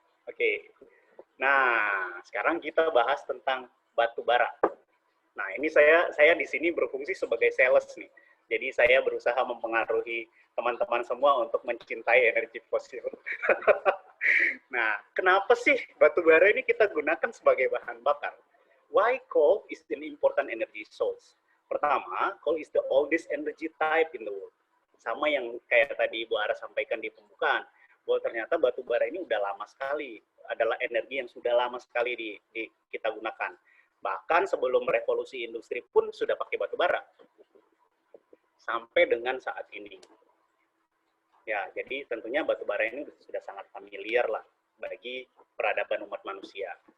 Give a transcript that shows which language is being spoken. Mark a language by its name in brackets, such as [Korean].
[Indonesian] Oke. Nah, sekarang kita bahas tentang batu bara. Nah, ini saya di sini berfungsi sebagai sales nih. Jadi saya berusaha mempengaruhi teman-teman semua untuk mencintai energi fosil. Nah, kenapa sih batu bara ini kita gunakan sebagai bahan bakar? [English] Why coal is an important energy source? [Indonesian] Pertama, [English] coal is the oldest energy type in the world. [Indonesian] Sama yang kayak tadi Ibu Ara sampaikan di pembukaan, bahwa ternyata batu bara ini udah lama sekali, adalah energi yang sudah lama sekali kita gunakan. Bahkan sebelum revolusi industri pun sudah pakai batu bara. Sampai dengan saat ini. Ya, jadi tentunya batu bara ini sudah sangat familiar lah bagi peradaban umat manusia.